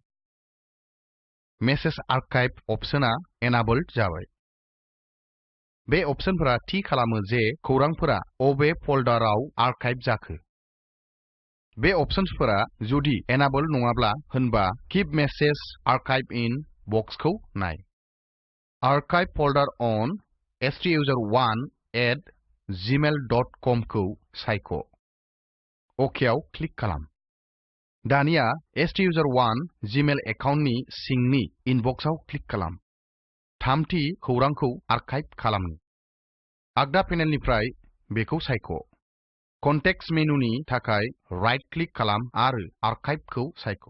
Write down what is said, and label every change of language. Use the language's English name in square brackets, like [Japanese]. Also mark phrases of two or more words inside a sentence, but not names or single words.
[English] message archive [Bodo] अपसनआ एनाबल्ड जाबाय। बे अपसनफोरा थि खालामो जे खौरांफोरा अबे फोल्डाराव आर्काइभ जाखो। बे अपसन्सफोरा जुदि एनाबल नङाब्ला होनबा [English] keep message archive [Bodo] इन बक्सखौ नाय। [English] Archive folder on stuser1@gmail.com खौ सायख'। [Bodo] OK आव क्लिक खालाम। दानिया stuser1 Gmail एकाउन्टनि सिंनि इनबक्सआव क्लिक खालाम। थामथि खौरांखौ आर्काइभ खालामनो। आगदा पेनेलनिफ्राय बेखौ सायख'। [English] context menu [Bodo] थाखाय [English] right click [Bodo] खालाम आरो आर्काइभखौ सायख'।